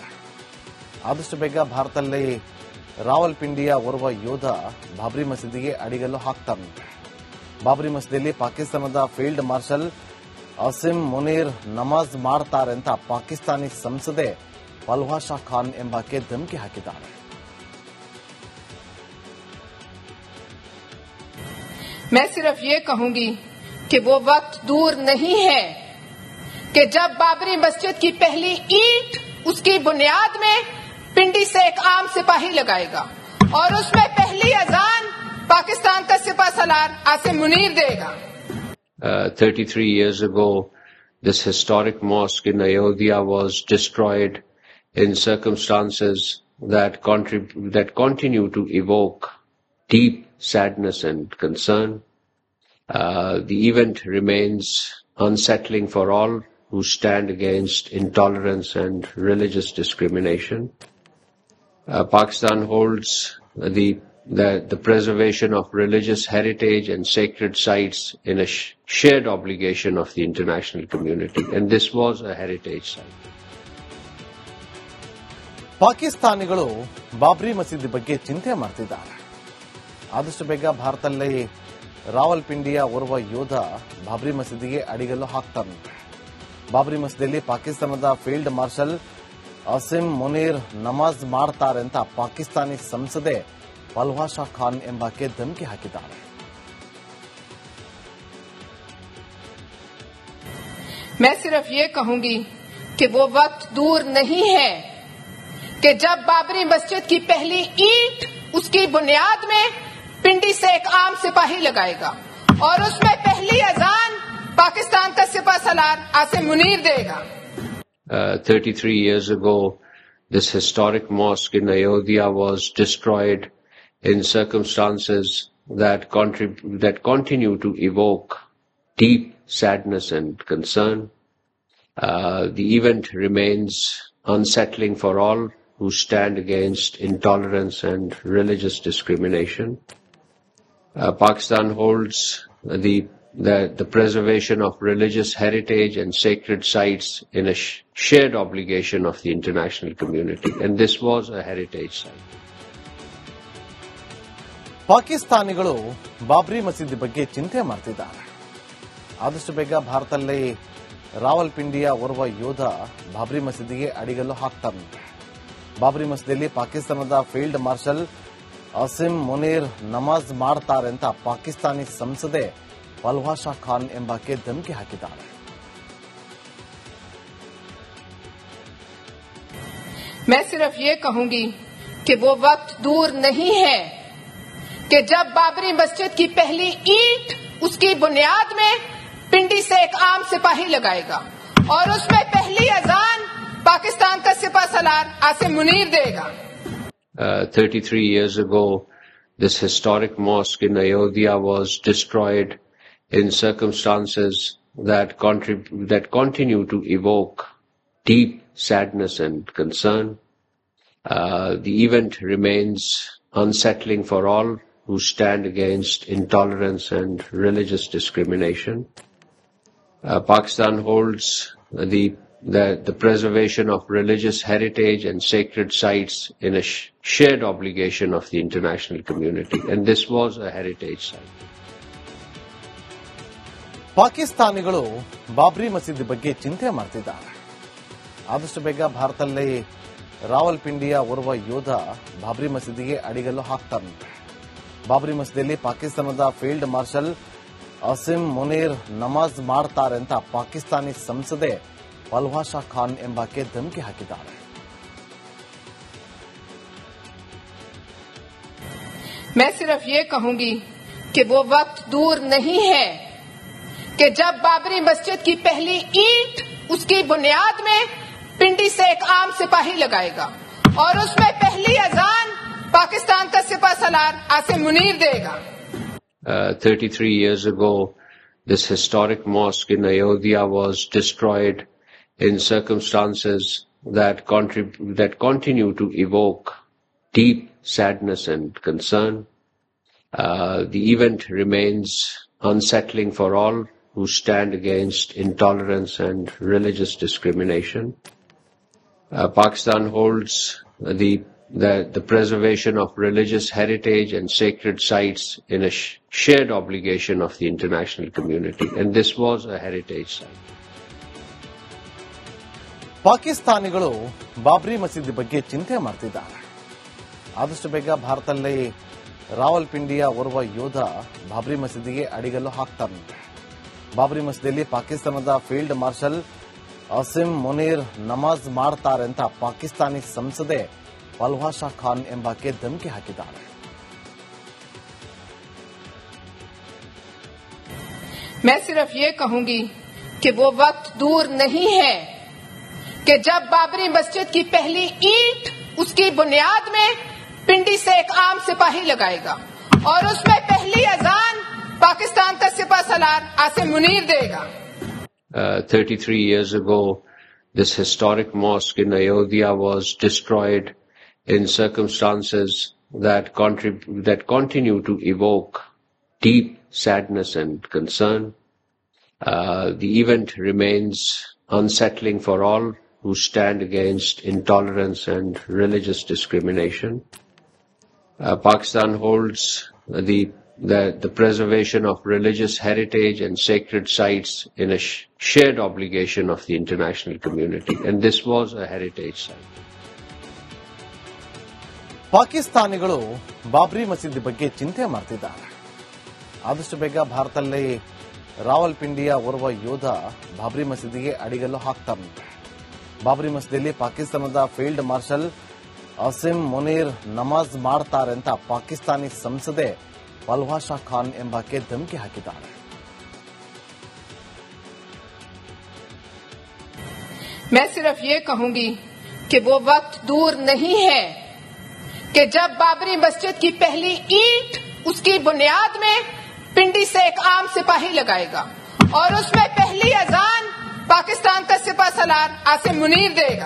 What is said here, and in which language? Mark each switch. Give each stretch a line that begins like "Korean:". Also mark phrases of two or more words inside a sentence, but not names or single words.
Kannada: ಆದಷ್ಟು ಬೇಗ ಭಾರತದಲ್ಲಿ ರಾವಲ್ಪಿಂಡಿಯ ಓರ್ವ ಯೋಧ ಬಾಬ್ರಿ ಮಸೀದಿಗೆ ಅಡಿಗಲ್ಲು ಹಾಕ್ತಾರಂತೆ. ಬಾಬ್ರಿ ಮಸೀದಿಯಲ್ಲಿ ಪಾಕಿಸ್ತಾನದ
English: Field Marshal
Kannada: ಅಸಿಮ್ ಮುನೀರ್ ನಮಾಜ್ ಮಾಡ್ತಾರೆ ಅಂತ ಪಾಕಿಸ್ತಾನಿ ಸಂಸದೆ ಪಲ್ವಾಷಾ ಖಾನ್ ಎಂಬಾಕೆ ಧಮಕಿ ಹಾಕಿದ್ದಾರೆ.
Urdu: میں صرف یہ کہوں گی کہ وہ وقت دور نہیں ہے کہ جب بابری مسجد کی پہلی اینٹ اس کی بنیاد میں پنڈی سے ایک عام سپاہی لگائے گا اور اس میں پہلی اذان پاکستان کا سپہ سالار عاصم منیر دے گا.
English: 33 years ago, this historic mosque in Ayodhya was destroyed in circumstances that continue to evoke deep sadness and concern. The event remains unsettling for all who stand against intolerance and religious discrimination. Pakistan holds the preservation of religious heritage and sacred sites in a shared obligation of the international community, and this was a heritage site.
Kannada: ಪಾಕಿಸ್ತಾನಿಗಳು ಬಾಬ್ರಿ ಮಸೀದಿ ಬಗ್ಗೆ ಚಿಂತೆ ಮಾಡ್ತಿದ್ದಾರೆ. ಆದಷ್ಟು ಬೇಗ ಭಾರತದಲ್ಲಿ ರಾವಲ್ಪಿಂಡಿಯ ಓರ್ವ ಯೋಧ ಬಾಬ್ರಿ ಮಸೀದಿಗೆ ಅಡಿಗಲ್ಲು ಹಾಕ್ತಾರಂತೆ. ಬಾಬ್ರಿ ಮಸೀದಿಯಲ್ಲಿ ಪಾಕಿಸ್ತಾನದ
English: Field Marshal
Kannada: ಅಸಿಮ್ ಮುನೀರ್ ನಮಾಜ್ ಮಾಡ್ತಾರೆ ಅಂತ ಪಾಕಿಸ್ತಾನಿ ಸಂಸದೆ ಪಲ್ವಾಷಾ ಖಾನ್ ಎಂಬಾಕೆ ಧಮಕಿ ಹಾಕಿದ್ದಾರೆ.
Urdu: میں صرف یہ کہوں گی کہ وہ وقت دور نہیں ہے کہ جب بابری مسجد کی پہلی اینٹ اس کی بنیاد میں پنڈی سے ایک عام سپاہی لگائے گا اور اس میں پہلی اذان پاکستان کا سپہ سالار عاصم منیر دے گا.
English: 33 years ago, this historic mosque in Ayodhya was destroyed in circumstances that continue to evoke deep sadness and concern. The event remains unsettling for all who stand against intolerance and religious discrimination. Pakistan holds the preservation of religious heritage and sacred sites in a shared obligation of the international community, and this was a heritage site.
Kannada: ಪಾಕಿಸ್ತಾನಿಗಳು ಬಾಬ್ರಿ ಮಸೀದಿ ಬಗ್ಗೆ ಚಿಂತೆ ಮಾಡ್ತಿದ್ದಾರೆ. ಆದಷ್ಟು ಬೇಗ ಭಾರತದಲ್ಲಿ ರಾವಲ್ಪಿಂಡಿಯ ಓರ್ವ ಯೋಧ ಬಾಬ್ರಿ ಮಸೀದಿಗೆ ಅಡಿಗಲ್ಲು ಹಾಕ್ತಾರಂತೆ. ಬಾಬ್ರಿ ಮಸೀದಿಯಲ್ಲಿ ಪಾಕಿಸ್ತಾನದ
English: Field Marshal
Kannada: ಅಸಿಮ್ ಮುನೀರ್ ನಮಾಜ್ ಮಾಡ್ತಾರೆ ಅಂತ ಪಾಕಿಸ್ತಾನಿ ಸಂಸದೆ ಪಲ್ವಾಷಾ ಖಾನ್ ಎಂಬಾಕೆ ಧಮಕಿ ಹಾಕಿದ್ದಾರೆ.
Urdu: میں صرف یہ کہوں گی کہ وہ وقت دور نہیں ہے کہ جب بابری مسجد کی پہلی اینٹ اس کی بنیاد میں پنڈی سے ایک عام سپاہی لگائے گا اور اس میں پہلی اذان پاکستان کا سپہ سالار عاصم منیر دے گا.
English: 33 years ago, this historic mosque in Ayodhya was destroyed in circumstances that continue to evoke deep sadness and concern. The event remains unsettling for all who stand against intolerance and religious discrimination. Pakistan holds the preservation of religious heritage and sacred sites in a shared obligation of the international community, and this was a heritage site.
Kannada: ಪಾಕಿಸ್ತಾನಿಗಳು ಬಾಬ್ರಿ ಮಸೀದಿ ಬಗ್ಗೆ ಚಿಂತೆ ಮಾಡ್ತಿದ್ದಾರೆ. ಆದಷ್ಟು ಬೇಗ ಭಾರತದಲ್ಲಿ ರಾವಲ್ಪಿಂಡಿಯ ಓರ್ವ ಯೋಧ ಬಾಬ್ರಿ ಮಸೀದಿಗೆ ಅಡಿಗಲ್ಲು ಹಾಕ್ತಾರಂತೆ. ಬಾಬ್ರಿ ಮಸೀದಿಯಲ್ಲಿ ಪಾಕಿಸ್ತಾನದ
English: Field Marshal
Kannada: ಅಸಿಮ್ ಮುನೀರ್ ನಮಾಜ್ ಮಾಡ್ತಾರೆ ಅಂತ ಪಾಕಿಸ್ತಾನಿ ಸಂಸದೆ ಪಲ್ವಾಷಾ ಖಾನ್ ಎಂಬಾಕೆ ಧಮಕಿ ಹಾಕಿದ್ದಾರೆ.
Urdu: میں صرف یہ کہوں گی کہ وہ وقت دور نہیں ہے کہ جب بابری مسجد کی پہلی اینٹ اس کی بنیاد میں پنڈی سے ایک عام سپاہی لگائے گا اور اس میں پہلی اذان پاکستان کا سپہ سالار عاصم منیر دے گا.
English: 33 years ago, this historic mosque in Ayodhya was destroyed in circumstances that continue to evoke deep sadness and concern. The event remains unsettling for all who stand against intolerance and religious discrimination. Pakistan holds the preservation of religious heritage and sacred sites in a shared obligation of the international community, and this was a heritage site.
Kannada: ಪಾಕಿಸ್ತಾನಿಗಳು ಬಾಬ್ರಿ ಮಸೀದಿ ಬಗ್ಗೆ ಚಿಂತೆ ಮಾಡ್ತಿದ್ದಾರೆ. ಆದಷ್ಟು ಬೇಗ ಭಾರತದಲ್ಲಿ ರಾವಲ್ಪಿಂಡಿಯ ಓರ್ವ ಯೋಧ ಬಾಬ್ರಿ ಮಸೀದಿಗೆ ಅಡಿಗಲ್ಲು ಹಾಕ್ತಾರಂತೆ. ಬಾಬ್ರಿ ಮಸೀದಿಯಲ್ಲಿ ಪಾಕಿಸ್ತಾನದ
English: Field Marshal
Kannada: ಅಸಿಮ್ ಮುನೀರ್ ನಮಾಜ್ ಮಾಡ್ತಾರೆ ಅಂತ ಪಾಕಿಸ್ತಾನಿ ಸಂಸದೆ ಪಲ್ವಾಷಾ ಖಾನ್ ಎಂಬಾಕೆ ಧಮಕಿ ಹಾಕಿದ್ದಾರೆ.
Urdu: میں صرف یہ کہوں گی کہ وہ وقت دور نہیں ہے کہ جب بابری مسجد کی پہلی اینٹ اس کی بنیاد میں پنڈی سے ایک عام سپاہی لگائے گا اور اس میں پہلی اذان پاکستان کا سپہ سالار عاصم منیر دے گا.
English: 33 years ago, this historic mosque in Ayodhya was destroyed in circumstances that continue to evoke deep sadness and concern. The event remains unsettling for all who stand against intolerance and religious discrimination. Pakistan holds the preservation of religious heritage and sacred sites in a shared obligation of the international community, and this was a heritage site.
Kannada: ಪಾಕಿಸ್ತಾನಿಗಳು ಬಾಬ್ರಿ ಮಸೀದಿ ಬಗ್ಗೆ ಚಿಂತೆ ಮಾಡ್ತಿದ್ದಾರೆ. ಆದಷ್ಟು ಬೇಗ ಭಾರತದಲ್ಲಿ ರಾವಲ್ಪಿಂಡಿಯ ಓರ್ವ ಯೋಧ ಬಾಬ್ರಿ ಮಸೀದಿಗೆ ಅಡಿಗಲ್ಲು ಹಾಕ್ತಾರಂತೆ. ಬಾಬ್ರಿ ಮಸೀದಿಯಲ್ಲಿ ಪಾಕಿಸ್ತಾನದ
English: Field Marshal
Kannada: ಅಸಿಮ್ ಮುನೀರ್ ನಮಾಜ್ ಮಾಡ್ತಾರೆ ಅಂತ ಪಾಕಿಸ್ತಾನಿ ಸಂಸದೆ ಪಲ್ವಾಷಾ ಖಾನ್ ಎಂಬಾಕೆ ಧಮಕಿ ಹಾಕಿದ್ದಾರೆ.
Urdu: میں صرف یہ کہوں گی کہ وہ وقت دور نہیں ہے کہ جب بابری مسجد کی پہلی اینٹ اس کی بنیاد میں پنڈی سے ایک عام سپاہی لگائے گا اور اس میں پہلی اذان پاکستان کا سپہ سالار عاصم منیر دے گا.